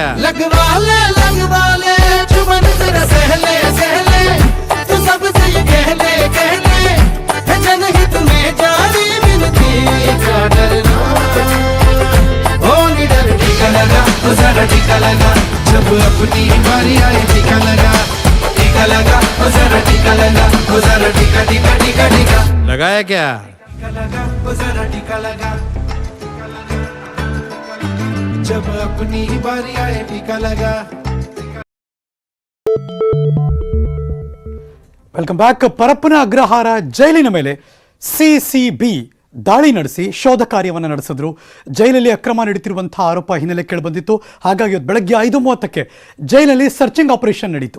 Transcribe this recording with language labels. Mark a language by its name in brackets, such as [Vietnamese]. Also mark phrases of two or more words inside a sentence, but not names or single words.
[Hindi] लगवा ले चुमन तेरा सहले सहले, तू सबसे ये कह ले जनहित में जारी मिलती का डरना, ओ निडर टीका लगा, ओ जरा टीका लगा, जब अपनी बारी आए टीका लगा, टीका लगा, ओ जरा टीका लगा, ओ जरा टीका टीका टीका टीका लगाया क्या? टीका लगा, ओ जरा टीका लगा, जब अपनी बारी आए टीका लगा. [English] Welcome back. [Kannada] ಪರಪ್ಪನ ಅಗ್ರಹಾರ ಜೈಲಿನ ಮೇಲೆ ಸಿಸಿಬಿ ದಾಳಿ ನಡೆಸಿ ಶೋಧ ಕಾರ್ಯವನ್ನು ನಡೆಸಿದ್ರು. ಜೈಲಲ್ಲಿ ಅಕ್ರಮ ನಡೀತಿರುವಂತಹ ಆರೋಪ ಹಿನ್ನೆಲೆ ಕೇಳಿಬಂದಿತ್ತು. ಹಾಗಾಗಿ ಇವತ್ತು ಬೆಳಗ್ಗೆ 5:30ಕ್ಕೆ ಜೈಲಲ್ಲಿ [English] searching operation [Kannada] ನಡೀತು.